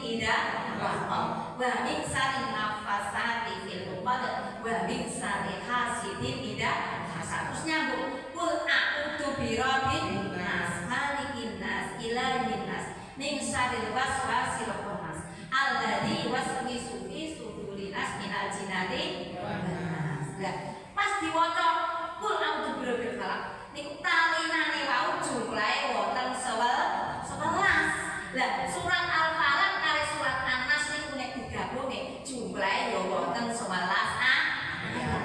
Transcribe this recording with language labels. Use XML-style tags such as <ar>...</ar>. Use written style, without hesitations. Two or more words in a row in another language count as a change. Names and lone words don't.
<ar>ومن شر النفاثات في العقد ومن شر حاسد إذا حسد.</ar> <jv>Terus nyambung</jv> <ar>قل أعوذ برب الناس ملك الناس إله الناس من شر الوسواس الخناس الذي يوسوس في صدور الناس من الجنة والناس.</ar> <jv>Lah pas diwaca</jv> <ar>قل أعوذ برب الفلق</ar> <jv>niku talinane wau jumlahe wonten 11. Lah surat Al-Falaq kali surat An-Nas niku nek digabunge jumlahe ya wonten 11 ayat.</jv>